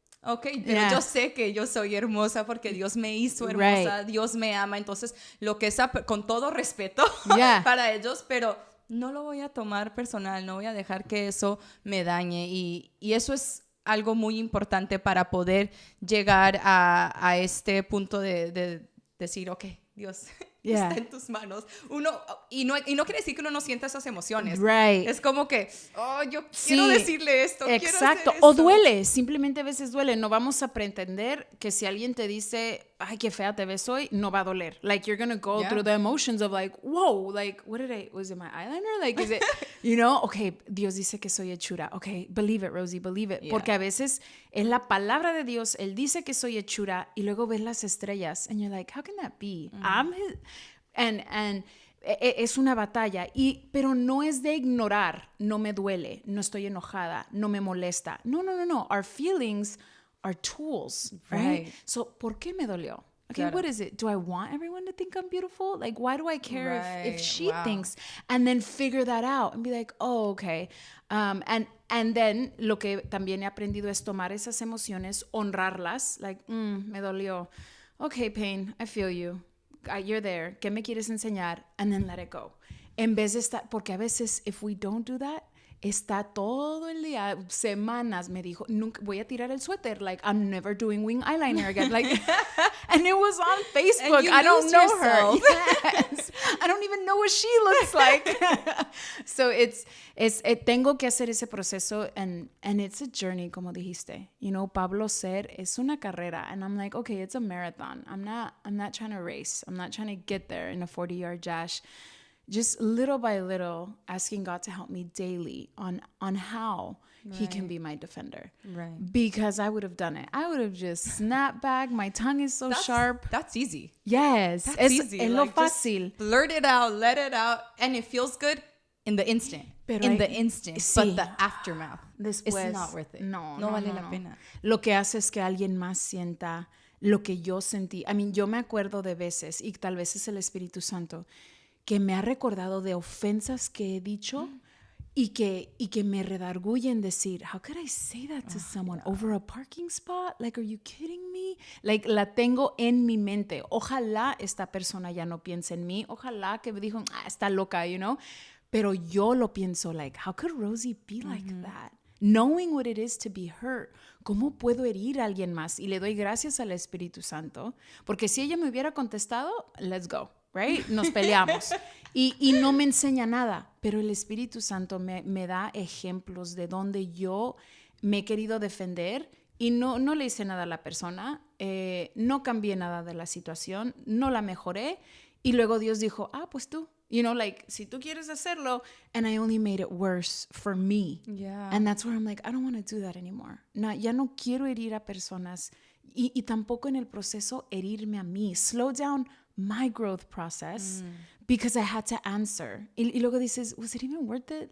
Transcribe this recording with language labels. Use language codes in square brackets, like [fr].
[es] Ok, pero yo sé que yo soy hermosa porque Dios me hizo hermosa, Dios me ama, entonces lo que es con todo respeto para ellos, pero no lo voy a tomar personal, no voy a dejar que eso me dañe y eso es algo muy importante para poder llegar a este punto de decir, ok, Dios, está en tus manos. Y no quiere decir que uno no sienta esas emociones. [en] Right. [es] Es como que, yo quiero decirle esto, exacto. quiero hacer esto. O duele, simplemente a veces duele. No vamos a pretender que si alguien te dice, ay, qué fea te ves hoy, no va a doler. [en] Like, you're going to go through the emotions of like, whoa, like, was it my eyeliner? Like, is it, you know? [es] Okay, Dios dice que soy hechura. [en] Okay, believe it, Rosie, believe it. [es] Porque a veces es la palabra de Dios, Él dice que soy hechura y luego ves las estrellas [en] and you're like, how can that be? I'm his... [es] And es una batalla, pero no es de ignorar, no me duele, no estoy enojada, no me molesta. No. [en] Our feelings are tools, right? So, [es] ¿por qué me dolió? [en] Okay, what is it? Do I want everyone to think I'm beautiful? Like, why do I care if she thinks? And then figure that out and be like, oh, okay. And then [es] lo que también he aprendido es tomar esas emociones, honrarlas, like, me dolió. [en] Okay, pain, I feel you. You're there, [es] ¿qué me quieres enseñar? [en] And then let it go. [es] En vez de estar, porque a veces, [en] if we don't do that, [es] está todo el día, semanas, me dijo, nunca voy a tirar el suéter, [en] like, I'm never doing wing eyeliner again, like, and it was on Facebook, I don't know her, yes, I don't even know what she looks like, so [es] tengo que hacer ese proceso, [en] and it's a journey, [es] como dijiste, [en] you know, [es] Pablo ser es una carrera, [en] and I'm like, okay, it's a marathon, I'm not trying to race, I'm not trying to get there in a 40-yard dash. Just little by little, asking God to help me daily on how He can be my defender. Right. Because I would have done it. I would have just snapped back. My tongue is so sharp. That's easy. Yes. That's easy. [es] Es [en] like, [es] lo fácil. [en] Blurt it out, let it out, and it feels good in the instant. But the aftermath, [es] después, [en] it's not worth it. [es] No vale la pena. Lo que hace es que alguien más sienta lo que yo sentí. [en] I mean, [es] yo me acuerdo de veces, y tal vez es el Espíritu Santo, que me ha recordado de ofensas que he dicho y que me redarguyen decir, [en] how could I say that to someone over a parking spot? Like, are you kidding me? [es] Like, la tengo en mi mente. Ojalá esta persona ya no piense en mí. Ojalá que me dijo, está loca, [en] you know? [es] Pero yo lo pienso, [en] like, how could Rosie be like that? Knowing what it is to be hurt. [es] ¿Cómo puedo herir a alguien más? Y le doy gracias al Espíritu Santo. Porque si ella me hubiera contestado, [en] let's go. Right? [es] Nos peleamos. Y no me enseña nada, pero el Espíritu Santo me da ejemplos de donde yo me he querido defender y no le hice nada a la persona, no cambié nada de la situación, no la mejoré y luego Dios dijo, pues tú, [en] you know, like, [es] si tú quieres hacerlo, [en] and I only made it worse for me. Yeah. And that's where I'm like, I don't want to do that anymore. [es] No, ya no quiero herir a personas y tampoco en el proceso herirme a mí. [en] Slow down my growth process because I had to answer. [es] Y luego dices, [en] was it even worth it?